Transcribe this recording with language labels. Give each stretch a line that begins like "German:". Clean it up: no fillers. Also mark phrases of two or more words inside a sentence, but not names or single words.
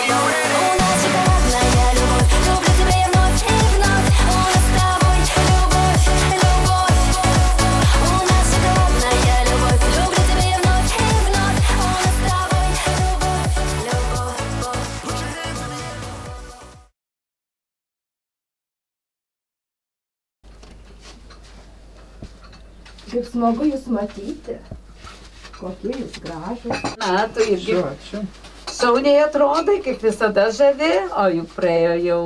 Russian: У нас шоколадная любовь, люблю тебя и вновь, и вновь. У нас с тобой любовь, любовь. У нас шоколадная любовь, люблю тебя и вновь, и вновь. У нас с тобой любовь, любовь, любовь.
Lithuanian: Kaip smagu jūs matyti. Kokie jūs gražūs. Na, tu irgi Ačiū. šauniai atrodai, kaip visada žavi, o juk praėjo jau.